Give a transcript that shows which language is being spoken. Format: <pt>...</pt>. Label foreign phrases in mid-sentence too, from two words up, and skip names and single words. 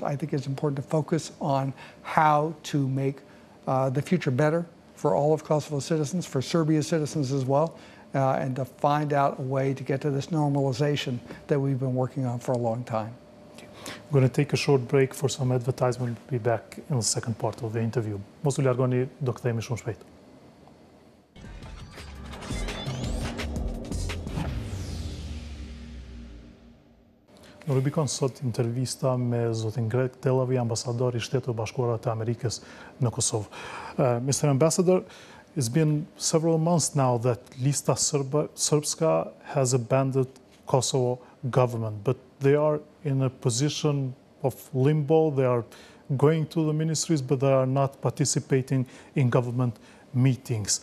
<en>I think it's important to focus on how to make the future better for all of Kosovo's citizens, for Serbia's citizens as well, and to find out a way to get to this normalization that we've been working on for a long time. We're going to take a short break for some advertisement. We'll be back in the second part of the interview.</en> <sq>Mos u largoni, do kthehemi shumë shpejt. Në Rubikon sot intervista me zotin Delawie, ambasador I Shtetit Bashkuar të Amerikës në Kosovë.</sq> <en>Mr. Ambassador, it's been several months now that Lista Srpska has abandoned Kosovo government, but they are in a position of limbo. They are going to the ministries, but they are not participating in government meetings.</en>